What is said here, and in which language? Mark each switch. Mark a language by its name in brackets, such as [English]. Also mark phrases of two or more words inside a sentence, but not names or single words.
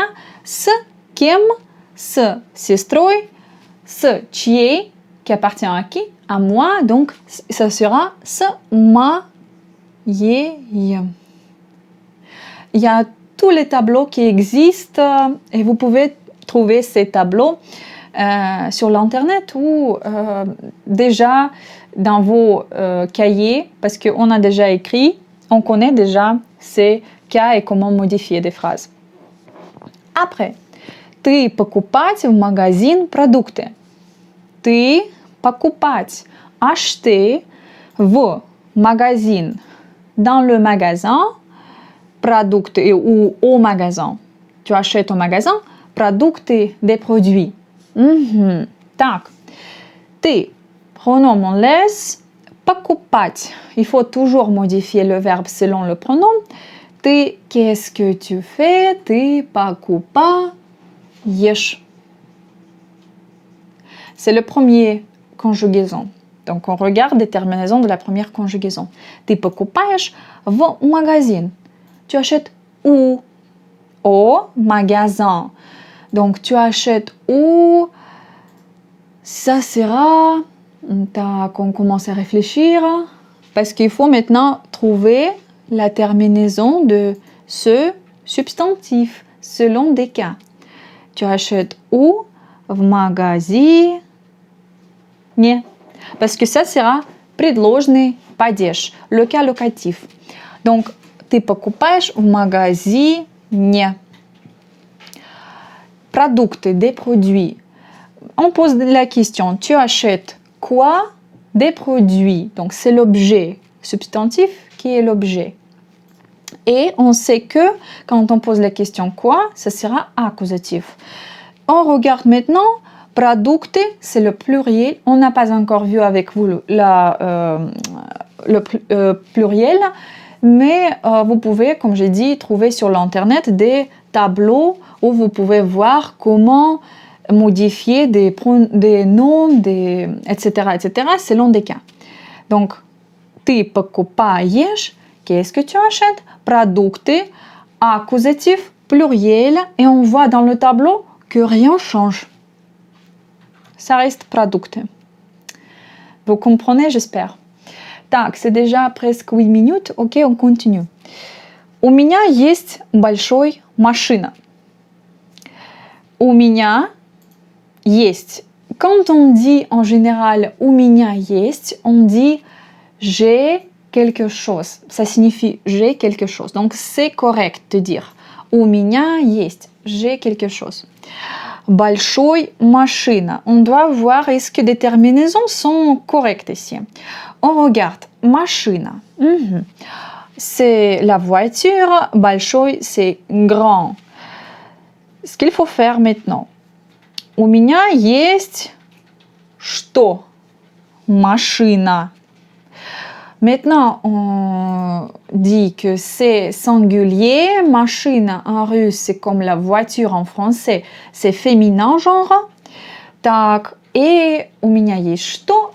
[Russian] С кем, с сестрой, с чьей, [French] qui appartient à qui? À moi. Donc, ça sera [Russian] с моей. [French] Il y a tous les tableaux qui existent et vous pouvez trouver ces tableaux sur l'internet ou déjà dans vos cahiers parce qu'on a déjà écrit, on connaît déjà ces cas et comment modifier des phrases. Après, [Russian] ты покупать в магазин продукты. Ты покупать, acheter в магазин, [French] dans le magasin, продукты ou au magasin. Tu achètes au magasin, продукты, des produits. [Russian] Так, ты, [French] pronom on laisse, покупать. Il faut toujours modifier le verbe selon le pronom. Ты, qu'est-ce que tu fais? [Russian] Ты покупаешь. [French] C'est le premier conjugaison. Donc, on regarde les terminaisons de la première conjugaison. [Russian] Ты покупаешь в магазин. [French] Tu achètes où? Au magasin. Donc, tu achètes où? Ça sera... On commence à réfléchir. Parce qu'il faut maintenant trouver la terminaison de ce substantif selon des cas. Tu achètes où? [Russian] В магазине. [French] Parce que ça sera [Russian] предложный падеж, [French] le cas locatif. Donc, [Russian] ты покупаешь в магазине. Продукты, [French] des produits. On pose la question, tu achètes quoi? Des produits. Donc, c'est l'objet substantif qui est l'objet. Et on sait que quand on pose la question quoi, ça sera accusatif. On regarde maintenant, продукты, c'est le pluriel. On n'a pas encore vu avec vous le pluriel, mais vous pouvez, comme j'ai dit, trouver sur l'internet des tableaux où vous pouvez voir comment modifier des noms, etc., selon des cas. Donc, [Russian] ты покупаешь, [French] qu'est-ce que tu achètes? Продукты, accusatif, pluriel, et on voit dans le tableau que rien change. Ça reste продукты. Vous comprenez, j'espère. Так, c'est déjà presque 8 minutes. Ok, on continue. [Russian] У меня есть большой машина. У меня есть. [French] Quand on dit en général [Russian] у меня есть, [French] on dit j'ai quelque chose. Ça signifie j'ai quelque chose. Donc c'est correct de dire [Russian] у меня есть. [French] J'ai quelque chose. [Russian] Большой машина. [French] On doit voir est-ce que des terminaisons sont correctes ici. On regarde. Машина. C'est la voiture. Большой, c'est grand. Ce qu'il faut faire maintenant. [Russian] У меня есть что? Машина. [French] Maintenant, on dit que c'est singulier. Машина en russe, c'est comme la voiture en français. C'est féminin, genre. [Russian] Так, et у меня есть что?